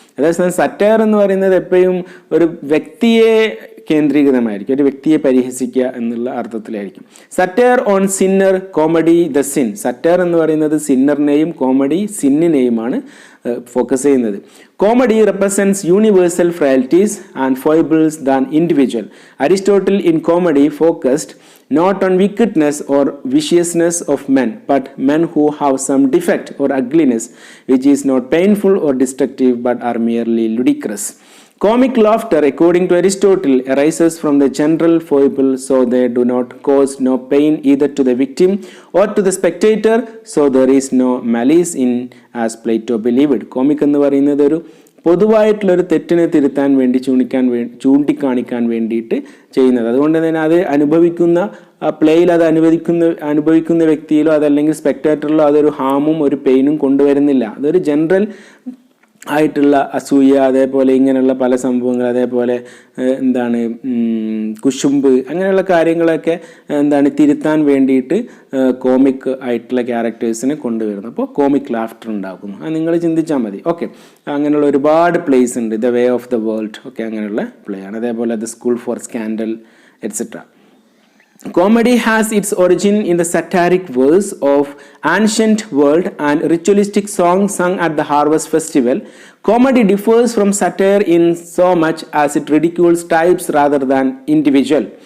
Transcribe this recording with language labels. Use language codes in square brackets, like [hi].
[ml] അതേസമയം സറ്റയർ എന്ന് പറയുന്നത് എപ്പോഴും ഒരു വ്യക്തിയെ കേന്ദ്രീകൃതമായിരിക്കും, ഒരു വ്യക്തിയെ പരിഹസിക്കുക എന്നുള്ള അർത്ഥത്തിലായിരിക്കും. [en] Satire on sinner, comedy the sin. [ml] Satire എന്ന് പറയുന്നത് സിന്നറിനെയും കോമഡി സിന്നിനെയുമാണ് ഫോക്കസ് ചെയ്യുന്നത്. [en] Comedy represents universal frailties and foibles than individual. Aristotle in comedy focused not on wickedness or viciousness of men, but men who have some defect or ugliness which is not painful or destructive but are merely ludicrous. Comic laughter, according to Aristotle, arises from the general foible, so they do not cause no pain either to the victim or to the spectator, so there is no malice in, as Plato believed. [ml] Comic എന്ന് പറയുന്നത് ഒരു പൊതുവായിട്ടുള്ളൊരു തെറ്റിനെ തിരുത്താൻ വേണ്ടി ചൂണ്ടിക്കാണിക്കാൻ വേണ്ടിയിട്ട് ചെയ്യുന്നത്. അതുകൊണ്ട് തന്നെ അത് അനുഭവിക്കുന്ന പ്ലേയിൽ അത് അനുഭവിക്കുന്ന വ്യക്തിയിലോ അതല്ലെങ്കിൽ സ്പെക്ടേറ്ററിലോ അതൊരു ഹാമും ഒരു പെയിനും കൊണ്ടുവരുന്നില്ല. അതൊരു ജനറൽ ആയിട്ടുള്ള അസൂയ, അതേപോലെ ഇങ്ങനെയുള്ള പല സംഭവങ്ങൾ, അതേപോലെ എന്താണ് കുശുമ്പ്, അങ്ങനെയുള്ള കാര്യങ്ങളൊക്കെ തിരുത്താൻ വേണ്ടിയിട്ട് കോമിക് ആയിട്ടുള്ള ക്യാരക്ടേഴ്സിനെ കൊണ്ടുവരുന്നു. അപ്പോൾ കോമിക് ലാഫ്റ്റർ ഉണ്ടാക്കുന്നു. അത് നിങ്ങൾ ചിന്തിച്ചാൽ മതി. ഓക്കെ, അങ്ങനെയുള്ള ഒരുപാട് പ്ലേസ് ഉണ്ട്. The way of the world ഒക്കെ അങ്ങനെയുള്ള പ്ലേ ആണ്. അതേപോലെ the school for scandal et cetera. [en] Comedy has its origin in the satiric verse of ancient world and ritualistic songs sung at the harvest festival. Comedy differs from satire in so much as it ridicules types rather than individual.